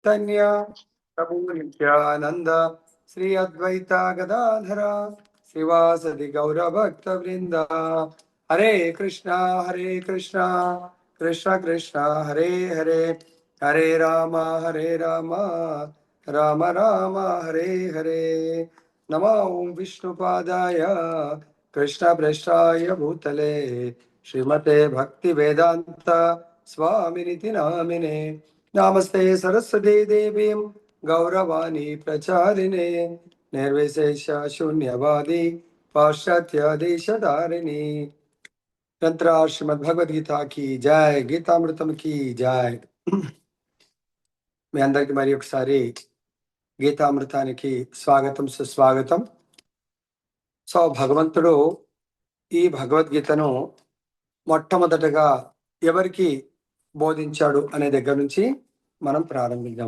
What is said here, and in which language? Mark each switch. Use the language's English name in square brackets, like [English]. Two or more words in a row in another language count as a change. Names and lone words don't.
[Sanskrit] धन्य प्रभु नित्यानंद श्री अद्वैता गदाधर श्रीवासदि गौर भक्त वृंद हरे कृष्णा कृष्ण कृष्ण हरे हरे हरे राम राम राम हरे हरे नमो विष्णुपादाय कृष्ण पृष्ठाय भूतले श्रीमते भक्ति वेदांत स्वामिनिति नामिने नमस्ते सरस्वती देवीं गौरवाणी प्रचारिणे निर्विशेष शून्यवादी पाश्चात्य देशधारिणी ग्रंथरा श्रीमद् भगवद गीता की जय गीतामृतम की जय [Telugu] మీ అందరికి మరి ఒకసారి గీతామృతానికి స్వాగతం సుస్వాగతం. సో భగవంతుడు ఈ భగవద్గీతను మొట్టమొదటగా ఎవరికి బోధించాడు అనే దగ్గర నుంచి మనం ప్రారంభిద్దాము.